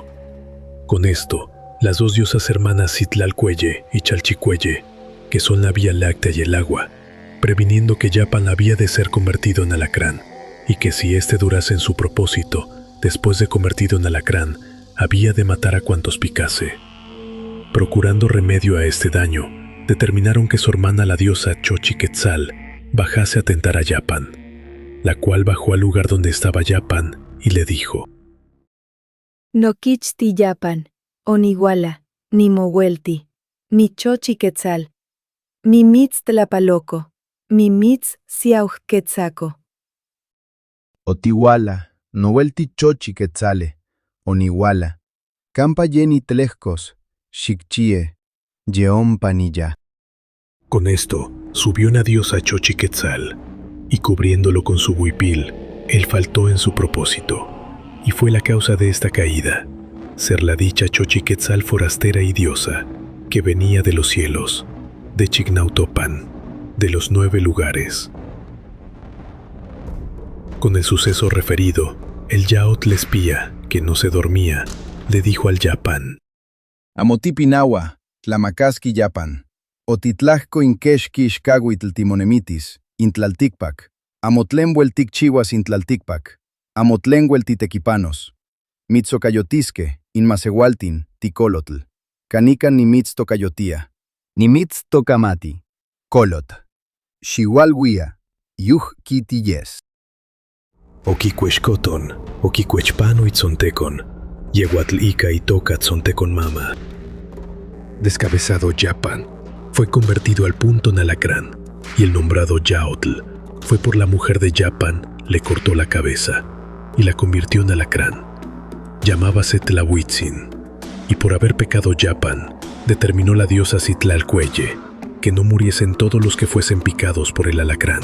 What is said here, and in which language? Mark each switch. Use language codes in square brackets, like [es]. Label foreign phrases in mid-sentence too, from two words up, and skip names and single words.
[es] Con esto, las dos diosas hermanas Citlalcueye y Chalchicueye, que son la Vía Láctea y el agua, previniendo que Yapán había de ser convertido en alacrán, y que si éste durase en su propósito, después de convertido en alacrán, había de matar a cuantos picase. Procurando remedio a este daño, determinaron que su hermana la diosa Xochiquetzal bajase a tentar a Yapán, la cual bajó al lugar donde estaba Yapán y le dijo: [nci] Noquichti Yapán, oniguala, ni mohuelti, mi Xochiquetzal, mi mitz tlapaloco, mi mitz siauhquetzaco. Otihuala, nohuelti Xochiquetzale, oniguala, campa yeni tlejcos, xicchie, yeompanilla. [es] Con esto, subió una diosa Xochiquetzal, y cubriéndolo con su huipil, él faltó en su propósito, y fue la causa de esta caída, ser la dicha Xochiquetzal forastera y diosa, que venía de los cielos, de Chignautopan, de los 9 lugares. Con el suceso referido, el Yaotl espía, que no se dormía, le dijo al Yapán: [nci] Amotipinawa, tlamacasqui Yapán, otitlajco inquexqui ixcahuitl timonemitis, intlalticpac, amotlenhuel ticchihuas intlalticpac, amotlenhuel titequipanos, mitzocayotisque, inmasehualtin, ticolotl, canican nimitztocayotia, nimitztocamati, colot, xihualhuia, yuhquitiyes. Oquicuexcoton, oquicuechpano itzontecon, yehuatl ica y toca tzontecon mama. [es] Descabezado Yapán fue convertido al punto en alacrán, y el nombrado Yaotl fue por la mujer de Yapán, le cortó la cabeza y la convirtió en alacrán. Llamábase Tlahuitzin, y por haber pecado Yapán, determinó la diosa Citlalcueye que no muriesen todos los que fuesen picados por el alacrán.